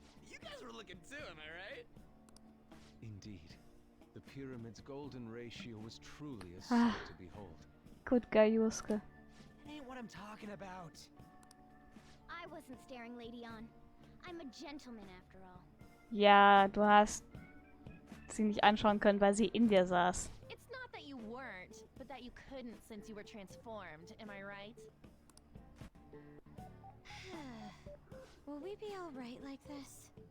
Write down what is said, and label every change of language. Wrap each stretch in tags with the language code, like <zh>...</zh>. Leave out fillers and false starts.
<en>You guys were looking too, am I right? Indeed. The pyramid's golden ratio was truly a sight to behold.</en> <de>Gut, Juske.</de> <en>It ain't what I'm talking about. I wasn't staring Lady on. I'm a gentleman after all.</en> <de>Ja, du hast sie nicht anschauen können, weil sie in dir saß.</de> <en>It's not that you weren't, but that you couldn't since you were transformed, am I right? Will we be alright like this?</en>